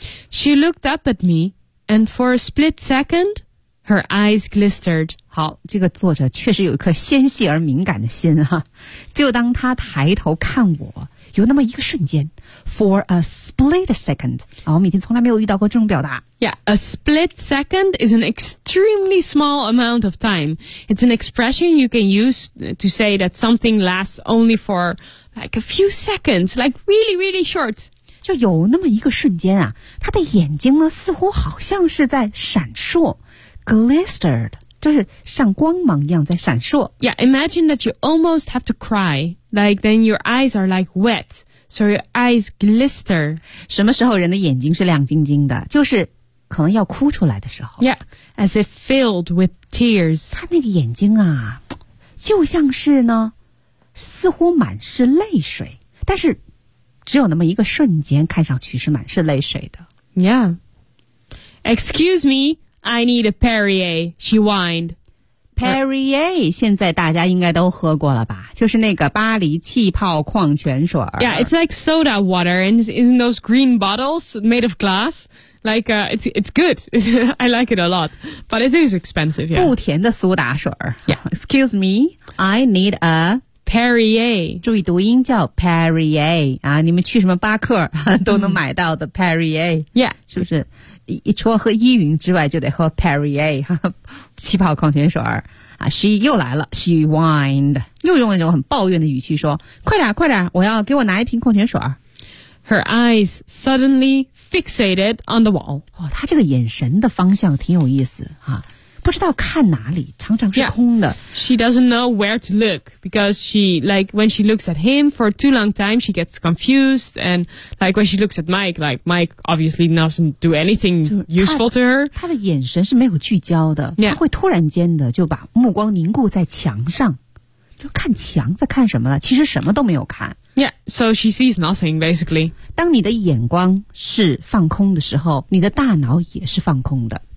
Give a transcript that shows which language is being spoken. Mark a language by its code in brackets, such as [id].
[en] She looked up at me, and for a split second, her eyes glistered. [zh] 好，这个作者确实有一颗纤细而敏感的心哈、啊。就当她抬头看我，有那么一个瞬间 ， [en] for a split second. [zh] 啊，我们以前从来没有遇到过这种表达。 [en] Yeah, a split second is an extremely small amount of time. It's an expression you can use to say that something lasts only for like a few seconds, like really, really short. [zh] 就有那么一个瞬间啊，他的眼睛呢似乎好像是在闪烁 ，glistered， 就是像光芒一样在闪烁。 [en] Yeah, imagine that you almost have to cry, like then your eyes are like wet, so your eyes glister. [zh] 什么时候人的眼睛是亮晶晶的？就是可能要哭出来的时候 [en] ，Yeah, as if filled with tears. [zh] 他那个眼睛啊，就像是呢，似乎满是泪水，但是只有那么一个瞬间，看上去是满是泪水的。 [en] Yeah, excuse me, I need a Perrier. She whined. [zh] Perrier 现在大家应该都喝过了吧？就是那个巴黎气泡矿泉水。 [en] Yeah, it's like soda water, and it's in those green bottles made of glass. Like, it's good. I like it a lot. But it is expensive, yeah. [zh] 不甜的苏打水。 [en] Yeah. Excuse me, I need a... Perrier. [zh] 注意读音叫 Perrier. 啊，你们去什么巴克都能买到的 Perrier. [en] Yeah. [zh] 是不是？除了喝依云之外就得喝 Perrier, 气泡矿泉水。啊、She 又来了 , [en] She whined. [zh] 又用那种很抱怨的语气说，快点快点，我要给我拿一瓶矿泉水。 [en] Her eyes suddenly fixated on the wall. [zh] 哦，她这个眼神的方向挺有意思啊，不知道看哪里，常常是空的。 [en] Yeah. She doesn't know where to look because she like when she looks at him for too long time, she gets confused. And like when she looks at Mike, like Mike obviously doesn't do anything useful to her. [zh] 她的眼神是没有聚焦的， [en] yeah. [zh] 她会突然间的就把目光凝固在墙上，就看墙在看什么了，其实什么都没有看。 [en] Yeah, so she sees nothing, basically. [zh] 当你的眼光是放空的时候，你的大脑也是放空的。